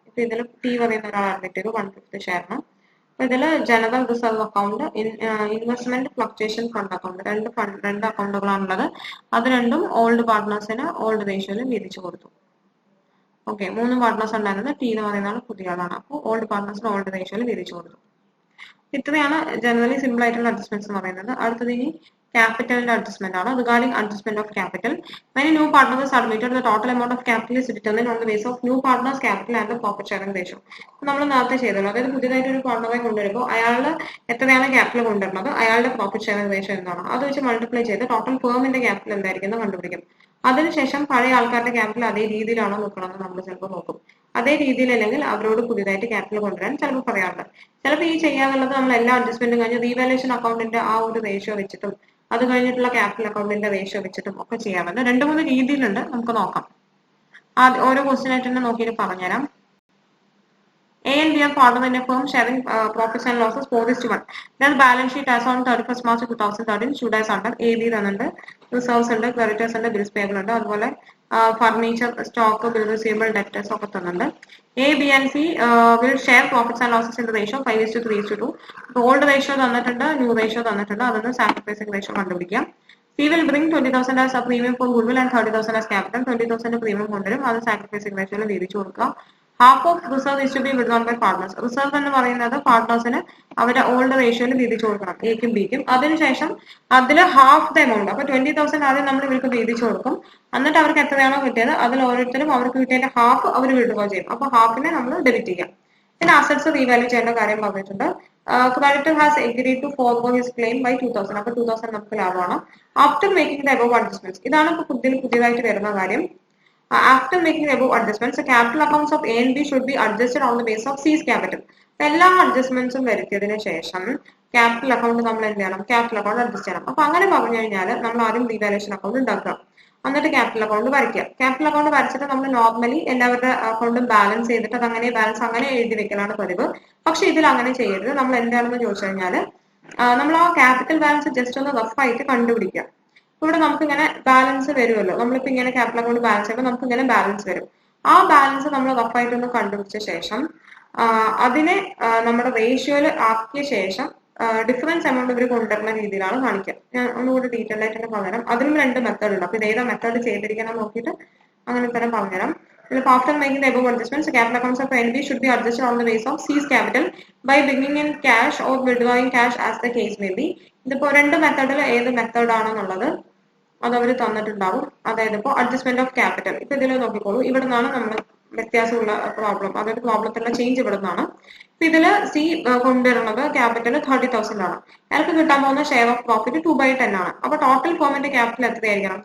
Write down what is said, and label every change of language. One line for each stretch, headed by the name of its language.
Malayalam: ഇപ്പൊ ഇതിൽ ടി പറയുന്ന ഒരാൾ അഡ്മിറ്റ് ചെയ്തു 1/5 ഷെയറിന്. അപ്പൊ ഇതിൽ general reserve account, investment fluctuation fund account, രണ്ട് അക്കൗണ്ടുകളാണുള്ളത്. അത് രണ്ടും ഓൾഡ് പാർട്ട്നേഴ്സിന് ഓൾഡ് റേഷ്യോയിൽ വീതിച്ചു കൊടുത്തു. ഓക്കെ, 3 പാർട്ട്നേഴ്സ് ഉണ്ടായിരുന്നത്. ടി എന്ന് പറയുന്ന ആൾ പുതിയ ആളാണ്. അപ്പോൾ ഓൾഡ് പാർട്ട്നേഴ്സിന് ഓൾഡ് റേഷ്യോയിൽ വീതിച്ചു കൊടുത്തു. ഇത്രയാണ് ജനറലി സിമ്പിൾ ആയിട്ടുള്ള അഡ്ജസ്റ്റ്മെന്റ്സ് എന്ന് പറയുന്നത്. അടുത്തത് ഇനി ക്യാപിറ്റലിന്റെ അഡ്ജസ്റ്റ്മെന്റ് ആണ്.
English: Regarding adjustment of capital, when a new partner is admitted, the total amount of capital is determined on the basis of new partner's capital and the profit sharing ratio.
Malayalam: നമ്മൾ നേരത്തെ ചെയ്തല്ലോ, അതായത് പുതിയതായിട്ട് ഒരു പാർട്ണറെ കൊണ്ടുവരുമ്പോൾ അയാളുടെ എത്രയാണ് ക്യാപിറ്റൽ കൊണ്ടുവരുന്നത്, അയാളുടെ പ്രോഫിറ്റ് ഷെയറിംഗ് റേഷ്യോ എന്താണ്, അത് വെച്ച് മൾട്ടിപ്ലൈ ചെയ്ത് ടോട്ടൽ ഫേമിന്റെ ക്യാപിറ്റൽ എന്തായിരിക്കും കണ്ടുപിടിക്കും. അതിനുശേഷം പഴയ ആൾക്കാരുടെ ക്യാപിറ്റൽ അതേ രീതിയിലാണോ നോക്കണമെന്ന് നമ്മൾ ചിലപ്പോൾ നോക്കും. അതേ രീതിയിലല്ലെങ്കിൽ അവരോട് പുതിയതായിട്ട് ക്യാപിറ്റൽ കൊണ്ടുവരാൻ ചിലപ്പോൾ പറയാറുണ്ട്. ചിലപ്പോൾ ഈ ചെയ്യാന്നുള്ളത് നമ്മൾ എല്ലാ അഡ്ജസ്റ്റ്മെന്റും കഴിഞ്ഞ് റീവാലുവേഷൻ അക്കൗണ്ടിന്റെ ആ ഒരു റേഷ്യോ വെച്ചിട്ടും അത് കഴിഞ്ഞിട്ടുള്ള ക്യാപിറ്റൽ അക്കൗണ്ടിന്റെ റേഷ്യോ വെച്ചിട്ടും ഒക്കെ ചെയ്യാറുണ്ട്. 2-3 രീതിയിലുണ്ട്, നമുക്ക് നോക്കാം. ഓരോ ക്വസ്റ്റ്യൻ ആയിട്ട് തന്നെ നോക്കിയിട്ട് പറഞ്ഞുതരാം.
English: A and B are partners in a firm sharing profits and losses 4:1. Then balance sheet as on 31st March 2013 should as under A, B
Malayalam: തന്നുണ്ട്, reserves ഉണ്ട്, ക്രെഡിറ്റേഴ്സ് ഉണ്ട്, ബിൽസ് പേബിൾ ഉണ്ട്, അതുപോലെ furniture, stock, bill receivable, debtors ഒക്കെ തന്നുണ്ട്.
English: A, B and C will share profits and losses in the ratio 5:3:2.
Malayalam: Old ratio തന്നിട്ടുണ്ട്, new ratio തന്നിട്ടുണ്ട്, അതൊന്ന് sacrificing ratio കണ്ടുപിടിക്കാം.
English: C will bring 20,000 as a premium for goodwill and 30,000 as capital.
Malayalam: 20,000 premium കൊണ്ടുവരും, അത് sacrificing റേഷ്യോയിൽ വീതിച്ചു കൊടുക്കുക.
English: Half of reserve is to be withdrawn by partners.
Malayalam: Reserve എന്ന് പറയുന്നത് പാർട്ട്നേഴ്സിന് അവരുടെ ഓൾഡ് റേഷ്യോയിൽ വീതിച്ചു കൊടുക്കണം, എക്കും ബിക്കും. അതിനുശേഷം അതിൽ ഹാഫ് ദ എമൗണ്ട്, അപ്പൊ 20,000 ആദ്യം നമ്മൾ ഇവർക്ക് വീതിച്ചു കൊടുക്കും. എന്നിട്ട് അവർക്ക് എത്രയാണോ കിട്ടിയത് അതിൽ ഓരോരുത്തരും അവർക്ക് കിട്ടിയതിന്റെ ഹാഫ് അവർ വിഡ്രോ ചെയ്യും. അപ്പൊ ഹാഫിനെ നമ്മൾ ഡെബിറ്റ് ചെയ്യാം. പിന്നെ അസറ്റ്സ് റീവാല്യൂ ചെയ്യേണ്ട കാര്യം പറഞ്ഞിട്ടുണ്ട്.
English: Creditor has agreed to forgo his claim by 2,000.
Malayalam: അപ്പൊ 2,000 നമുക്ക് ലാഭമാണ്.
English: after making the above adjustments,
Malayalam: ഇതാണ് ഇപ്പൊ പുതിയതായിട്ട് വരുന്ന കാര്യം.
English: After making the above adjustments, the capital accounts of A and B should be adjusted on the basis of C's capital.
Malayalam: എല്ലാ അഡ്ജസ്റ്റ്മെന്റ്സും വരുത്തിയതിനു ശേഷം ക്യാപിറ്റൽ അക്കൗണ്ട് നമ്മൾ എന്ത് ചെയ്യണം, ക്യാപിറ്റൽ അക്കൗണ്ട് അഡ്ജസ്റ്റ് ചെയ്യണം. അപ്പൊ അങ്ങനെ പറഞ്ഞു കഴിഞ്ഞാൽ നമ്മൾ ആദ്യം റീവാലുവേഷൻ അക്കൗണ്ട് ഉണ്ടാക്കുക, എന്നിട്ട് ക്യാപിറ്റൽ അക്കൗണ്ട് വരയ്ക്കുക. ക്യാപിറ്റൽ അക്കൗണ്ട് വരച്ചിട്ട് നമ്മൾ നോർമലി എല്ലാവരുടെ അക്കൗണ്ടും ബാലൻസ് ചെയ്തിട്ട് അത് അങ്ങനെ ബാലൻസ് അങ്ങനെ എഴുതി വെക്കലാണ് പതിവ്. പക്ഷെ ഇതിൽ അങ്ങനെ ചെയ്യരുത്. നമ്മൾ എന്താണെന്ന് ചോദിച്ചു കഴിഞ്ഞാൽ നമ്മൾ ആ ക്യാപിറ്റൽ ബാലൻസ് ജസ്റ്റ് ഒന്ന് റഫ് ആയിട്ട് കണ്ടുപിടിക്കുക. ഇവിടെ നമുക്ക് ഇങ്ങനെ ബാലൻസ് വരുമല്ലോ, നമ്മളിപ്പോ ഇങ്ങനെ ക്യാപിറ്റൽ അക്കൗണ്ട് ബാലൻസ് ചെയ്യുമ്പോൾ നമുക്ക് ഇങ്ങനെ ബാലൻസ് വരും. ആ ബാലൻസ് നമ്മൾ റഫായിട്ടൊന്ന് കണ്ടുപിടിച്ച ശേഷം അതിനെ നമ്മുടെ റേഷ്യോയിൽ ആക്കിയ ശേഷം ഡിഫറൻസ് എമൗണ്ട് ഇവർ കൊണ്ടുവരുന്ന രീതിയിലാണ് കാണിക്കുക. ഞാൻ ഒന്നുകൂടി ഡീറ്റെയിൽ ആയിട്ട് തന്നെ പറഞ്ഞുതരാം. അതിനും 2 മെത്തേഡ് ഉണ്ട്. അപ്പൊ ഇത് ഏതാ മെത്തേഡ് ചെയ്തിരിക്കണം നോക്കിയിട്ട് അങ്ങനെ തന്നെ പറഞ്ഞുതരാം.
English: After making the above adjustments, the capital accounts of NB should be adjusted on the basis of C's capital by bringing in cash or withdrawing cash as the case may be.
Malayalam: ഇതിപ്പോ 2 മെത്തേഡിൽ ഏത് method ആണെന്നുള്ളത് അത് അവർ തന്നിട്ടുണ്ടാവും. അതായത് ഇപ്പോൾ adjustment of capital, ഇപ്പൊ ഇതിൽ നോക്കിക്കോളൂ. ഇവിടെ നിന്നാണ് നമ്മൾ വ്യത്യാസമുള്ള പ്രോബ്ലം, അതായത് പ്രോബ്ലത്തിലുള്ള ചേഞ്ച് ഇവിടെ നിന്നാണ്. അപ്പൊ ഇതില് സി കൊണ്ടുവരുന്നത് ക്യാപിറ്റൽ 30,000 ആണ്. അയാൾക്ക് കിട്ടാൻ പോകുന്ന ഷെയർ ഓഫ് പ്രോഫിറ്റ് 2/10 ആണ്. അപ്പൊ ടോട്ടൽ ഫേമിന്റെ ക്യാപിറ്റൽ എത്രയായിരിക്കണം?